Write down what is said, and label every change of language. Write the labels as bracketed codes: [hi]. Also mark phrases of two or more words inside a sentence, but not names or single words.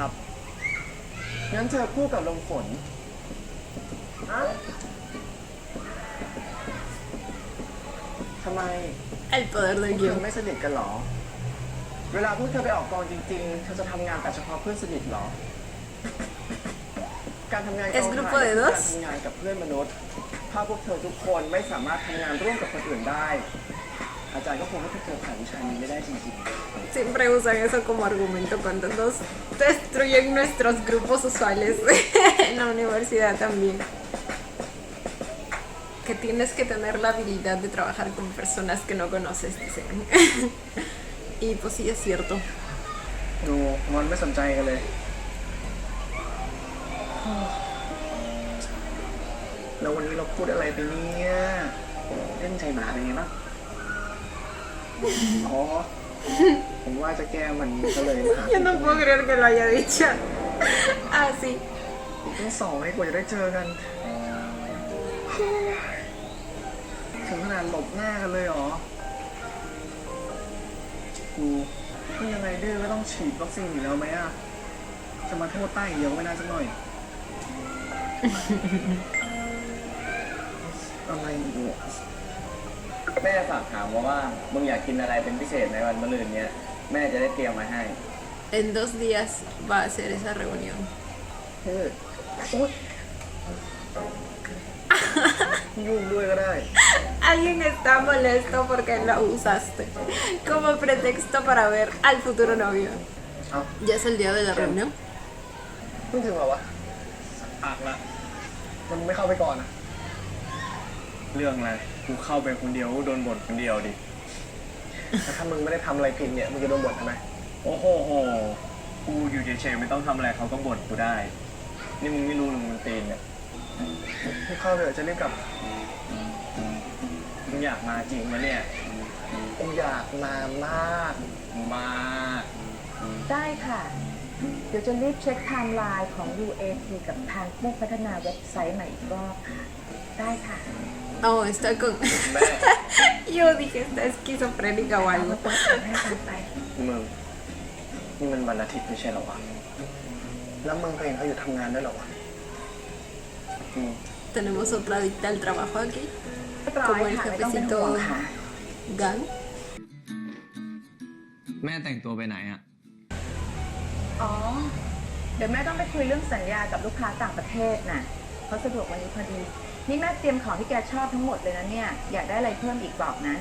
[th] งั้นเธอคู่กับลมฝนทำไม [es] El poder [th] พว [es] del [th] กเธอ [es] guión. [th] ไม่สนิทกันเหรอ เวลาพวกเธอไปออกกองจริงๆ เธอจะทำงานแต่เฉพาะเพื่อนสนิทเหรอ การทำงานกอง [es] Es [th] ถ่าย [es] grupo de [th] คือ [es] dos [th] การทำงานกับเพื่อนมนุษย์ ถ้าพวกเธอทุกคนไม่สามารถทำงานร่วมกับคนอื่นได้ อาจารย์ก็คงให้พวกเธอผ่านวิชานี้ไม่ได้จริง [es] Siempre usan eso como argumento cuando nos destruyen nuestros grupos usuales en la universidad también. Que tienes que tener la habilidad de trabajar con personas que no conoces, dicen. Y pues sí, es cierto. [th] ๆ ดูมันไม่สนใจกันเลย แล้ววันนี้เราพูดอะไรไปเนี่ยเล่นใจหมาเป็นไงบ้างอ๋อ ผมว่าจะแก้มันก็เลยหา [es] Yo no puedo creer que lo haya dicho así. [th] อีกตั้งสองให้กว่าจะได้เจอกัน ถึงขนาดหลบหน้ากันเลยเหรอ กูนี่ยังไงดื้อก็ต้องฉีดวัคซีนอยู่แล้วไหมอ่ะ จะมาโทษใต้อย่างเดียวไม่น่าสักหน่อย อะไรเนี่ย แม่ฝากถามว่ามึงอยากกินอะไรเป็นพิเศษในวันมะรืนเนี้ยแม่จะได้เตรียมมาให้ [es] En 2 días va a ser esa reunión. [th] ยุ่งด้วยก็ได้ [es] Alguien está molesto porque lo usaste como pretexto para ver al futuro novio. [th] เอ้า [es] ¿Ya es el día de la reunión? [th] เพิ่งถึงเหรอวะ ปากละ มันไม่เข้าไปก่อนอ่ะ เรื่องอะไรกูเข้าไปคนเดียวโดนบ่นคนเดียวดิ แต่ถ้ามึงไม่ได้ทำอะไรผิดเนี่ย มึงจะโดนบ่นทำไม โอ้โหกูอยู่เฉยๆไม่ต้องทำอะไรเขาก็บ่นกูได้ นี่มึงไม่รู้หรือมึงตีนเนี่ย ให้เข้าไปเถอะจะรีบกลับ มึงอยากมาจริงมะเนี่ย กูอยากมามาก มา ได้ค่ะ เดี๋ยวจะรีบเช็คไทม์ไลน์ของ UAT กับทางผู้พัฒนาเว็บไซต์ใหม่อีกรอบค่ะ ได้ค่ะ [es] Oh, está con... [th] แม่ [es] Yo dije, está esquizofrénica o [th] เอา [es] algo. [th] ตัวส่งให้กันไป มึงนี่มันวันอาทิตย์ไม่ใช่เหรอวะ แล้วมึงก็เห็นเขาอยู่ทำงานด้วยเหรอวะ [es] Tenemos otra adicta al trabajo aquí. [th] เรียบร้อยค่ะ ไม่ต้องเป็นห่วงค่ะ Gang. แม่แต่งตัวไปไหนอะ อ๋อ เดี๋ยวแม่ต้องไปคุยเรื่องสัญญากับลูกค้าต่างประเทศน่ะเขาสะดวกวันนี้พอดี นี่แม่เตรียมของที่แกชอบทั้งหมดเลยนะเนี่ย อยากได้อะไรเพิ่มอีกบอกนะ